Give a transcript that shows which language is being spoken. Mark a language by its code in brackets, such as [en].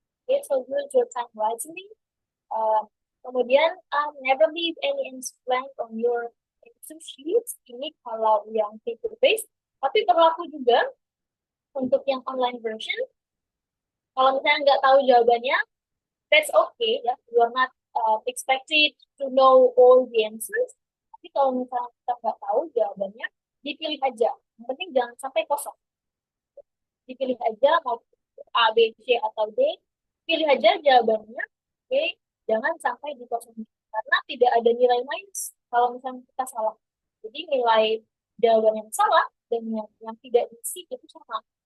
[en] Okay, so use your time wisely. [id] Kemudian [en] never leave any answer blank on your answer sheets. [id] Ini kalau yang paper based, tapi berlaku juga untuk yang online version. Kalau misalnya nggak tahu jawabannya, [en] that's okay [id] ya. [en] You are not expected to know all the answers. [id] Tapi kalau misalnya kita nggak tahu jawabannya, dipilih aja. Yang penting jangan sampai kosong. Dipilih aja mau A, B, C, atau D. Pilih aja jawabannya. Oke, jangan sampai dikosongin. Karena tidak ada nilai minus kalau misalnya kita salah. Jadi nilai jawaban yang salah dan yang tidak diisi itu sama.